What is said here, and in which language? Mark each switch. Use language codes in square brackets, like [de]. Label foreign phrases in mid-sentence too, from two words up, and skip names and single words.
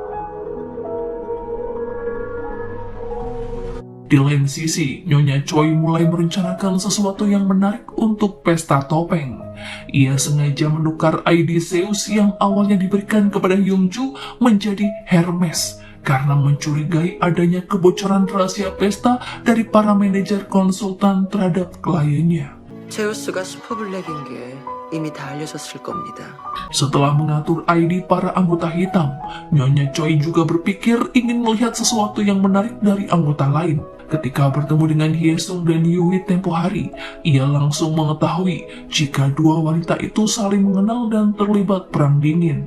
[id] Di lain sisi, Nyonya Choi mulai merencanakan sesuatu yang menarik untuk pesta topeng. Ia sengaja menukar ID Zeus yang awalnya diberikan kepada Yongju menjadi Hermes karena mencurigai adanya kebocoran rahasia pesta dari para manajer konsultan terhadap kliennya. [ko] 제우스가 슈퍼블랙인 게 이미 다 알려졌을 겁니다. [id] Setelah mengatur ID para anggota hitam, Nyonya Choi juga berpikir ingin melihat sesuatu yang menarik dari anggota lain. Ketika bertemu dengan Hyesung dan Yui tempo hari, ia langsung mengetahui jika dua wanita itu saling mengenal dan terlibat perang dingin.